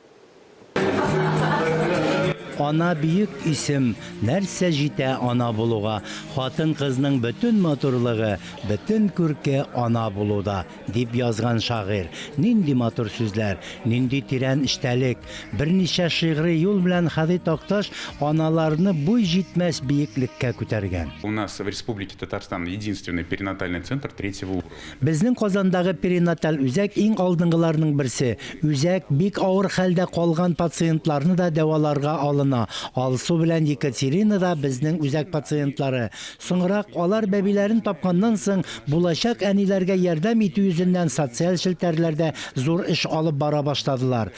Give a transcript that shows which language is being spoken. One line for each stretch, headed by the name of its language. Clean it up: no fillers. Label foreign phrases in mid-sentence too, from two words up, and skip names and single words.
Tatar: Ана бийек исем, нәрсә җитә ана булуга, хатын кызның бөтен матурлыгы, бөтен күрке ана булуда, дип язган шагыйрь. Нинди матур сүзләр, нинди тирән эчтәлек, берничә шигъри юл белән Хади Такташ аналарны буй җитмәс биеклеккә күтәргән.
Russian: У нас в Республике Татарстан единственный перинатальный центр третьего уровня.
Tatar: Безнең Казандагы перинаталь үзәк иң алдынгыларның берсе. Үзәк бик авыр хәлдә калган пациентларны да дәваларга алына. Алсу белән Екатерина да безнең үзәк пациентлары. Соңрак алар бәбиләрен тапканнан соң булачак әниләргә ярдәм итү йөзеннән социаль шелтәрләрдә зур эш алып бара башладылар.